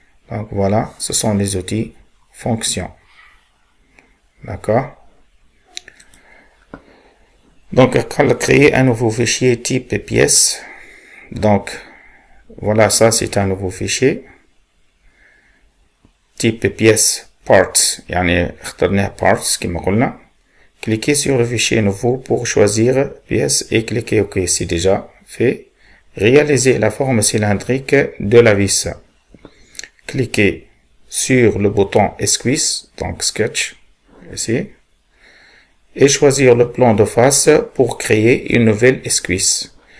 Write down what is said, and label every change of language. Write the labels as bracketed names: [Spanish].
[French] Donc voilà, ce sont les outils fonctions. D'accord? Donc, on va créer un nouveau fichier type pièce. Donc, voilà, ça c'est un nouveau fichier. Type pièce parts. [Arabic] اخترناه parts كما قلنا. [French] Cliquez sur le fichier nouveau pour choisir pièce et cliquez OK. C'est déjà fait. Réalisez la forme cylindrique de la vis. Cliquez sur le bouton Esquisse, donc Sketch, ici, et choisir le plan de face pour créer une nouvelle esquisse.